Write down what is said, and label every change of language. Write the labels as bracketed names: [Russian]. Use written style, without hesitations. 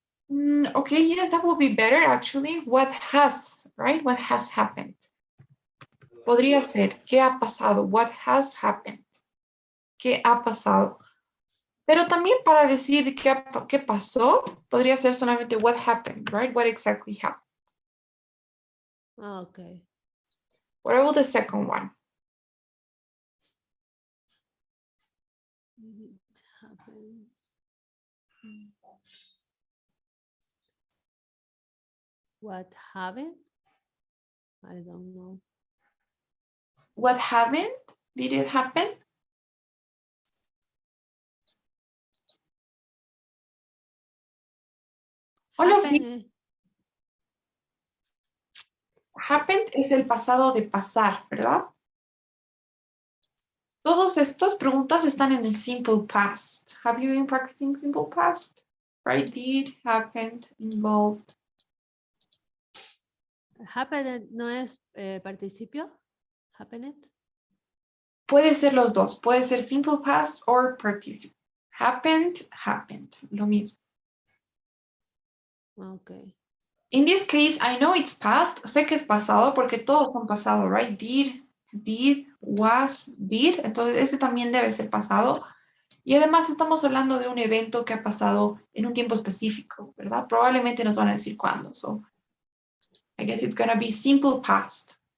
[English] Okay, yes, that would be better actually. What has, right? What has happened? [Spanish] Podría ser, ¿qué ha pasado? [English] What has happened? [Spanish] ¿Qué ha pasado? Pero también para decir qué pasó, podría ser solamente [English] what happened, right? What exactly happened. Okay. What about the second one? It happened. What happened? I don't know. What happened? Did it happen? All of these. [Spanish] Happened es el pasado de pasar, ¿verdad? Todos estos preguntas están en el simple past. [English] Have you been practicing simple past? Right? Did, happened, involved. [Spanish] Happened no es participio. Happened. Puede ser los dos. Puede ser simple past or participle. Happened, happened. Lo mismo. [English] Okay. In this case, I know it's past. [Spanish] Sé que es pasado porque todos son pasado, [English] right? Did, was, did. [Spanish] Entonces, ese también debe ser pasado. Y además estamos hablando de un evento que ha pasado en un tiempo específico, ¿verdad? Probablemente nos van a decir cuándo. [English] So, I guess it's going to be simple past.